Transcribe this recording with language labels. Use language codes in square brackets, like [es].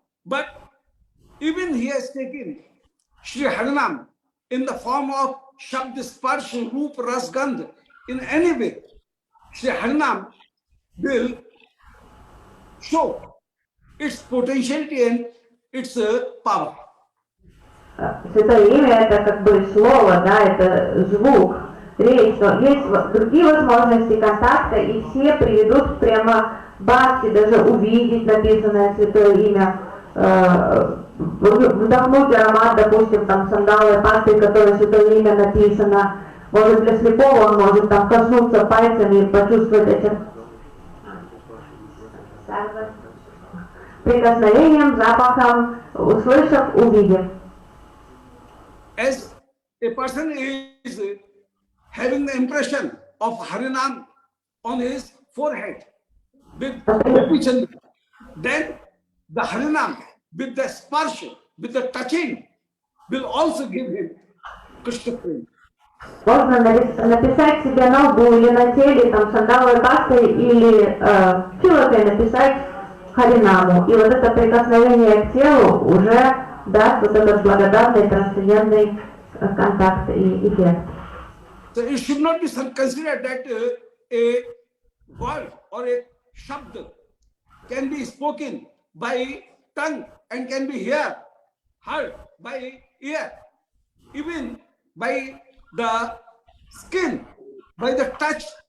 [en] But even he has taken Shri Harinam in the form of Shabd Sparsh Roop Ras Gandh. In any way, Shri Harinam will show its potentiality and its power. [ru] Святое имя это как бы слово, да, это звук, речь, но есть другие возможности контакта, и все приведут прямо бхакти, даже увидеть написанное святое имя, вдохнуть аромат, допустим, там сандаловой пасты, которой святое имя написано, может для слепого он может там коснуться пальцами и почувствовать этим прикосновением, запахом, услышав, увидев. [en] As a person is having the impression of Harinam on his forehead with Gopi Chandra, then the Harinam with the sparsh, with the touching, will also give him Krishna prema. [ru] Можно написать себе на лбу или на теле там сандаловой пастой или чилокой написать Харинаму. И вот это прикосновение к телу уже даст вот этот благодатный трансцендентный контакт и эффект. [en] So it should not be considered that a word or a shabd can be spoken by tongue and can be heard by ear, even by the skin, by the touch.